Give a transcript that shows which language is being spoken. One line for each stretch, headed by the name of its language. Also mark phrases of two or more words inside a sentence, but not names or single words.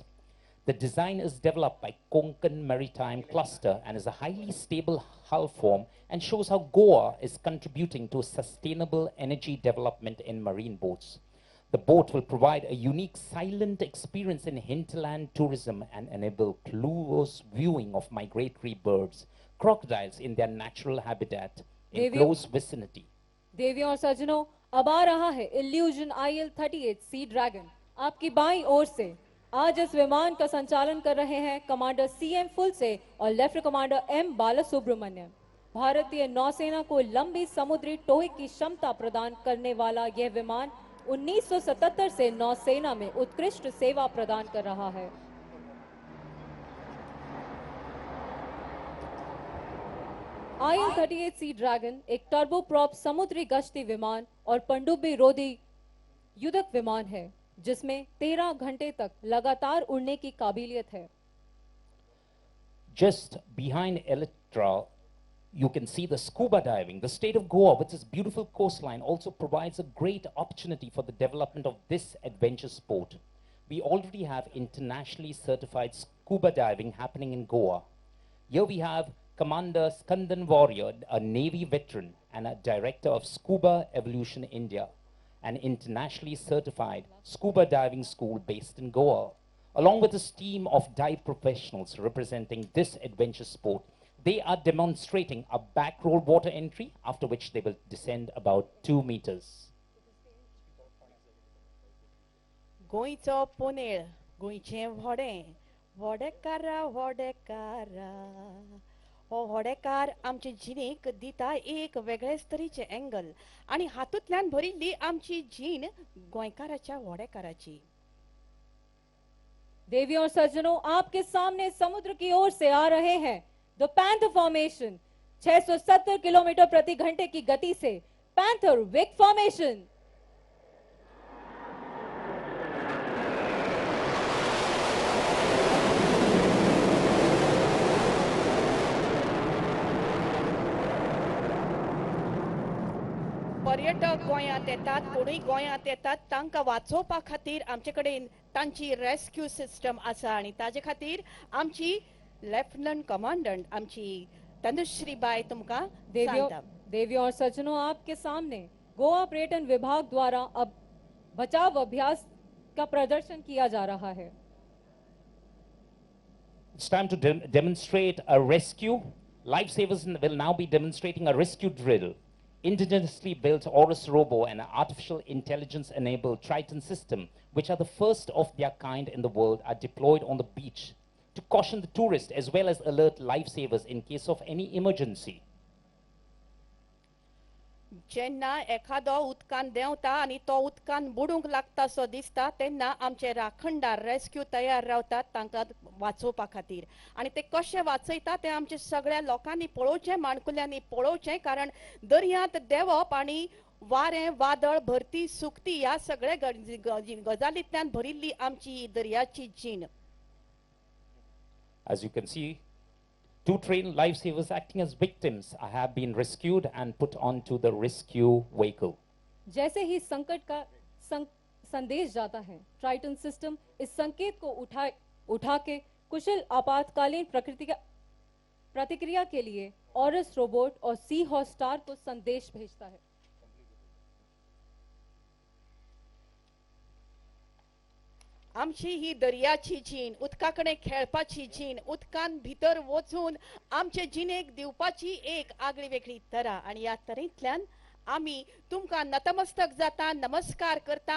English: The design is developed by Konkan Maritime Cluster and is a highly stable hull form and shows how Goa is contributing to sustainable energy development in marine boats. The boat will provide a unique silent experience in hinterland tourism and enable close viewing of migratory birds, crocodiles in their natural habitat in
Hindi: Devi-
English: close vicinity.
Hindi: देवियों और सज्जनों, अब आ रहा है इल्यूजन IL-38 सी ड्रैगन। आपकी बाईं ओर से आज इस विमान का संचालन कर रहे हैं कमांडर CM फुलसे और लेफ्टिनेंट कमांडर M बालासुब्रमण्यम। भारतीय नौसेना को लंबी समुद्री टोही की क्षमता प्रदान करने वाला यह विमान 1977 से नौसेना में उत्कृष्ट सेवा प्रदान कर रहा है। IL-38 सी ड्रैगन एक टर्बोप्रॉप समुद्री गश्ती विमान और पनडुब्बी रोधी युद्धक विमान है जिसमें 13 घंटे तक लगातार उड़ने की काबिलियत है।
English: Just behind Electra, you can see the scuba diving. The state of Goa, with its beautiful coastline, also provides a great opportunity for the development of this adventure sport. We already have internationally certified scuba diving happening in Goa. Here we have Commander Skandan Warrior, a Navy veteran and a director of Scuba Evolution India, an internationally certified scuba diving school based in Goa. Along with his team of dive professionals representing this adventure sport, they are demonstrating a back roll water entry, after which they will descend about 2 meters.
Konkani: गोंयचो पोनेळ गोंयचें व्हडें व्हडेकारा व्हडेकारा हो व्हडेकार आमचे जिणेक दिता एक वेगळेच तरेचे एंगल आनी हातूंतल्यान भरिल्ली आमची जीण गोंयकाराच्या व्हडेकाराची।
Hindi: देवियों और सज्जनों, आपके सामने समुद्र की ओर से आ रहे हैं
English: The Panther formation.
Hindi: 670 किलोमीटर प्रति घंटे की गति से पैंथर
English: vic formation.
Konkani: पर्यटक गोंयांत येतात, कोणूय गोंयांत येतात तांकां वाचोवपा खातीर आमचे कडेन तांची
English: rescue system
Konkani: आसा आनी ताजे खातीर आमची
English: lieutenant commandant
Konkani: आमची तनुश्री बाय तुमकां सांगता।
Hindi: देवियों और सज्जनों, आपके सामने गोवा पर्यटन विभाग द्वारा अब बचाव अभ्यास का प्रदर्शन किया जा रहा है।
English: It's time to demonstrate a rescue. Lifesavers will now be demonstrating a rescue drill. Indigenously built Horus Robo and an artificial intelligence-enabled Triton system, which are the first of their kind in the world, are deployed on the beach to caution the tourists as well as alert lifesavers in case of any emergency.
Konkani: जेन्ना एखादो उदकान देंवता आनी तो उदकान बुडूंक लागता सो दिसता तेन्ना आमचे राखणदार रेस्क्यू तयार रावतात तांकां वाचोवपा खातीर आनी ते कशें वाचयता तें आमचे सगळ्या लोकांनी पळोवचें, माणकुल्यांनी पळोवचें, कारण दर्यांत देंवप आनी वारें वादळ भरती सुकती ह्या सगळ्या गजालींतल्यान भरिल्ली आमची दर्याची जीण।
English: As you can see, 2 trained lifesavers acting as victims have been rescued and put onto the rescue vehicle.
Hindi: जैसे ही संकट का संदेश जाता है, ट्राइटन सिस्टम इस संकेत को उठा के कुशल आपातकालीन प्रतिक्रिया के लिए ऑरस रोबोट और सी हॉर्स स्टार को संदेश भेजता है।
Konkani: आमची ही दर्याची जीण, उदका कडेन खेळपाची जीण, उदकान भितर वचून आमचे जिणेक दिवपाची एक आगळी वेगळी तरा आनी ह्या तरेंतल्यान आमी तुमकां नतमस्तक जाता, नमस्कार करता।